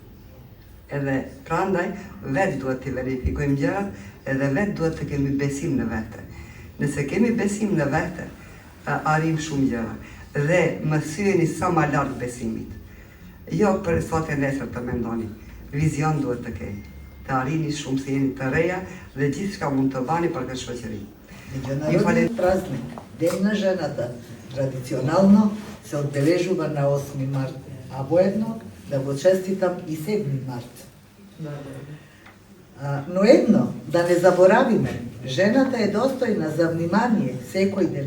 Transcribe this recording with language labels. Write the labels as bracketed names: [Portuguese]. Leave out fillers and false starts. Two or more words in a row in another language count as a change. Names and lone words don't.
[Albanian] Edhe prandaj vetë duhet të verifikojmë gjërat, edhe vetë duhet të kemi besim në vete. Nëse kemi besim në vete, arrim shumë gjëra. Dhe më thyeni sa më lart besimit. Jo për sot e nesër të mendoni, vizion duhet të keni, të arrini shumë se jeni të reja dhe gjithë shka mund të bani për këtë shoqëri. [Macedonian] Международен празник, Ден на жената, традиционално се одбележува на 8 март, а воедно да го честитам и 7 март. Но едно, да не заборавиме, жената е достојна за внимание секој ден.